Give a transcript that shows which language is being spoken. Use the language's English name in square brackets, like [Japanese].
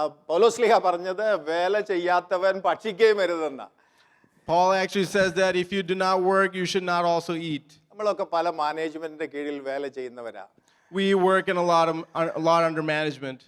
[Malayalam] പൗലോസ്ലീഹ പറഞ്ഞത് വേല ചെയ്യാത്തവൻ ഭക്ഷിക്കുകയും അരുതെന്ന. [English] Paul actually says that if you do not work, you should not also eat. [Malayalam] നമ്മളൊക്കെ പല മാനേജ്മെന്റിന്റെ കീഴിൽ വേല ചെയ്യുന്നവരാ. [English] We work in a lot under management.